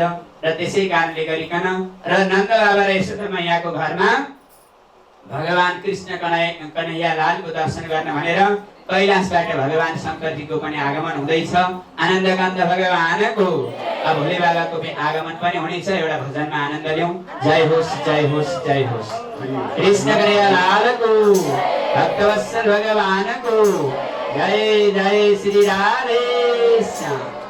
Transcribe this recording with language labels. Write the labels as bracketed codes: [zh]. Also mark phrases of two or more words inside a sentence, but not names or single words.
[ne] र त्यसै कारणले गरिकन र नन्द बाबा र यशोदा मैयाको घरमा भगवान कृष्ण कन्हैया लालको दर्शन गर्न भनेर कैलाशबाट भगवान शङ्करजीको पनि आगमन हुँदैछ। आनन्दकान्त भगवानको अब भोले बाबाको पनि आगमन पनि हुनेछ। एउटा भजनमा आनन्द लियौँ। जय होस् जय होस् जय होस्। कृष्ण कन्हैया लालको, भक्तवत्सल भगवानको जय जय श्री राधे श्याम।